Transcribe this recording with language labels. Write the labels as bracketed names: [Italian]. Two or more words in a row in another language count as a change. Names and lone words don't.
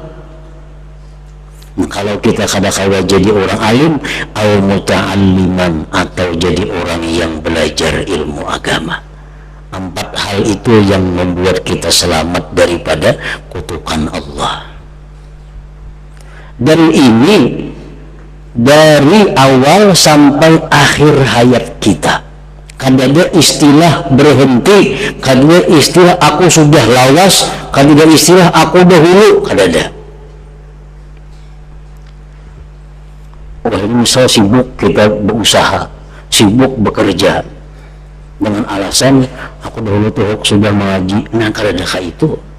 [Indonesian] Kalau kita kadang-kadang jadi orang alim, [Arabic] أو متعلما, [Indonesian] atau jadi orang yang belajar ilmu agama. 4 hal itu yang membuat kita selamat daripada kutukan Allah. Dan ini dari awal sampai akhir hayat kita. [Banjar] Kadada istilah berhenti, kadada istilah aku sudah lawas, kadada istilah aku dahulu, kadada. [Indonesian] Wah, ini misal sibuk kita berusaha, sibuk bekerja dengan alasan aku dahulu tuh sudah mengaji, nah kadada itu.